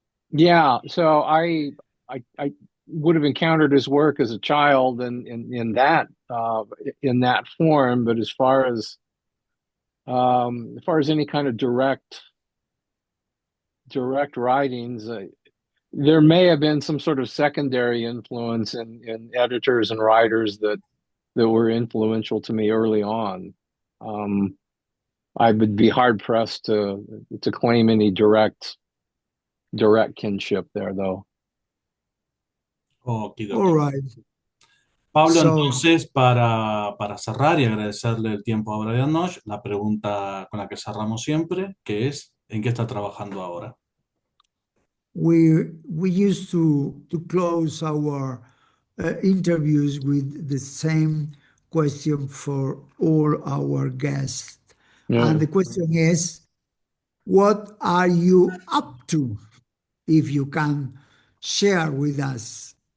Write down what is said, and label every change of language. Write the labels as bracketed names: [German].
[English] Yeah, so I would have encountered his work as a child in that form, but as far as any kind of direct writings, there may have been some sort of secondary influence in editors and writers that were influential to me early on. I would be hard pressed to claim any direct kinship there, though. All right. [Spanish] Pablo, entonces, para cerrar y agradecerle el tiempo a Brian Hodge, la pregunta con la que cerramos siempre, que es, ¿en qué está trabajando ahora? [English] We used to close our interviews with the same question for all our guests. Yeah. And the question is, what are you up to, if you can share with us?